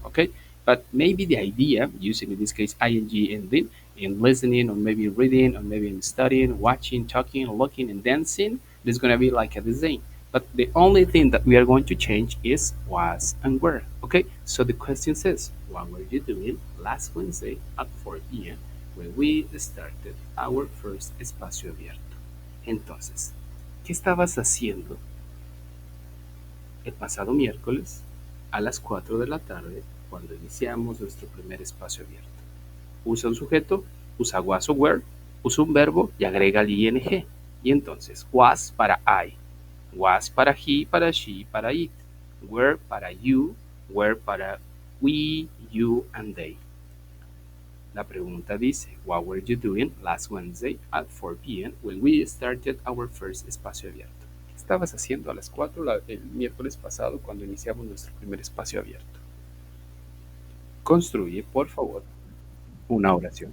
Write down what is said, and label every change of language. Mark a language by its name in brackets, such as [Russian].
[English] Okay, but maybe the idea using in this case ing ending in listening, or maybe reading, or maybe in studying, watching, talking, looking, and dancing, it is gonna be like the same. But the only thing that we are going to change is was and were. Okay, so the question says, what were you doing last Wednesday at 4 p.m. when we started our first espacio abierto? [Spanish] Entonces, ¿qué estabas haciendo el pasado miércoles a las 4 de la tarde cuando iniciamos nuestro primer espacio abierto? Usa un sujeto, usa was o were, usa un verbo y agrega el ing. Y entonces, was para I, was para he, para she, para it, were para you, were para we, [English] you, and they. [Spanish] La pregunta dice, [English] what were you doing last Wednesday at 4 p.m. when we started our first espacio abierto? [Spanish] ¿Qué estabas haciendo a las 4 el miércoles pasado cuando iniciamos nuestro primer espacio abierto? Construye, por favor, una oración.